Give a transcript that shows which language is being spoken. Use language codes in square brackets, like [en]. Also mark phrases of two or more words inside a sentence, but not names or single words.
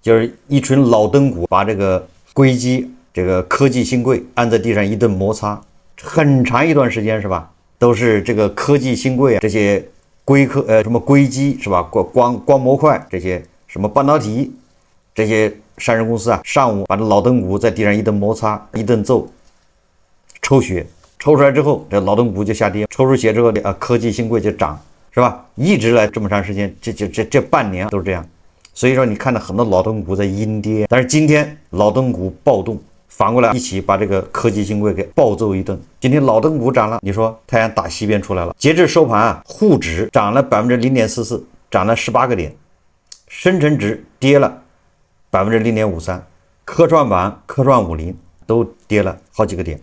[zh] 就是一群老登股把這個硅基、這個科技新貴按在地上一頓摩擦，很長一段時間是吧？都是這個科技新貴啊，這些什麼硅基是吧？光模塊這些什麼半導體這些上市公司啊，上午把這老登股在地上一頓摩擦，一頓揍，抽血，抽出來之後這老登股就下跌，抽出血之後科技新貴就漲。是吧？一直來這麼長時間，這半年都是這樣，所以說你看到很多老登股在陰跌，但是今天老登股暴動，反過來一起把這個科技新貴給暴揍一頓。今天老登股漲了，你說太陽打西邊出來了。截至收盤啊，滬指漲了 0.44%， 漲了18個點，深成指跌了 0.53%， 科創板、科創50都跌了好幾個點。